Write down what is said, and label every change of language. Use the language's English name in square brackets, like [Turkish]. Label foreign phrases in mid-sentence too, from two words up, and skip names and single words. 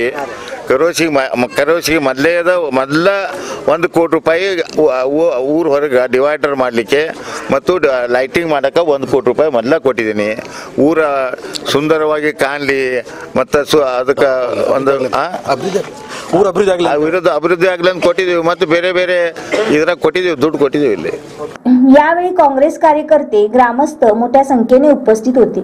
[Kannada] ಕರೋಶಿಗೆ ಮೊದಲ 1 ಕೋಟಿ ರೂಪಾಯಿ ಊರು ಹೊರಗೆ ಡಿವೈಡರ್ ಮಾಡಲಿಕ್ಕೆ ಮತ್ತು ಲೈಟಿಂಗ್ ಮಾಡೋಕ್ಕೆ 1 ಕೋಟಿ ರೂಪಾಯಿ ಮೊದಲ ಕೊಟ್ಟಿದ್ದೀನಿ. ಊರ ಸುಂದರವಾಗಿ ಕಾಣಲಿ ಮತ್ತು ಅದಕ್ಕೆ ಒಂದು ಅಭಿವೃದ್ಧಿ ಆಗಲಿ ಅಂತ ಕೊಟ್ಟಿದ್ದೀವಿ. ಮತ್ತು ಬೇರೆ ಬೇರೆ ಇದ್ರಾಗ ಕೊಟ್ಟಿದ್ದೀವಿ, ದುಡ್ಡು ಕೊಟ್ಟಿದ್ದೀವಿ ಇಲ್ಲಿ. [Marathi] यावेळी काँग्रेस कार्यकर्ते ग्रामस्थ मोठ्या संख्येने उपस्थित होते.